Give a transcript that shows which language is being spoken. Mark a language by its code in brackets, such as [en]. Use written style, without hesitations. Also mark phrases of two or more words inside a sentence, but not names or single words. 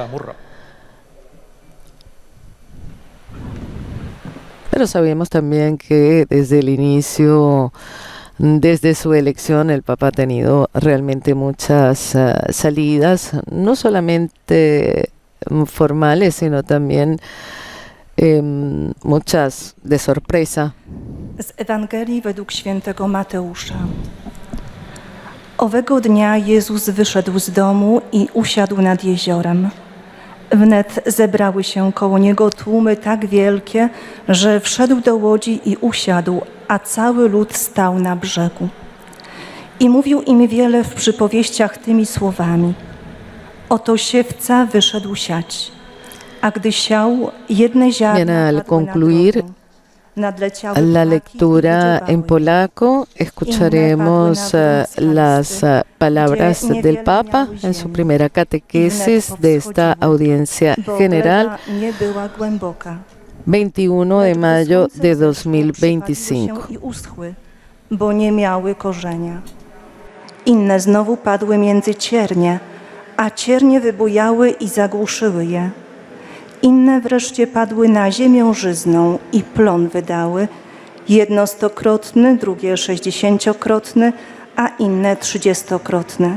[es] Pero sabemos también que desde el inicio, desde su elección, el Papa ha tenido realmente muchas salidas, no solamente formales, sino también muchas de sorpresa. [pl] Z Ewangelii według świętego Mateusza. Owego dnia Jezus wyszedł z domu i usiadł nad jeziorem. Wnet zebrały się koło Niego tłumy tak wielkie, że wszedł do łodzi i usiadł, a cały lud stał na brzegu. I mówił im wiele w przypowieściach tymi słowami. Oto siewca wyszedł siać, a gdy siał, jedne ziarna [es] Al [pl] padły na [es] concluir [pl] drogę. Nadleciały [es] la [pl] ptaki i [es] lectura en [pl] wyżywały. [es] polaco, escucharemos las palabras del Papa en su primera catequesis de esta audiencia [pl] Bo [es] general, [pl] gleba nie była głęboka. [es] 21 de [pl] Lecz [es] mayo [pl] gdy [es] de [pl] słońce wzeszło, [es] 2025. [pl] przypaliły się i uschły, bo nie miały korzenia. Inne znowu padły między ciernie, a ciernie wybujały i zagłuszyły je. Inne wreszcie padły na ziemię żyzną i plon wydały, jedno 100-krotny, drugie 60-krotny, a inne 30-krotny.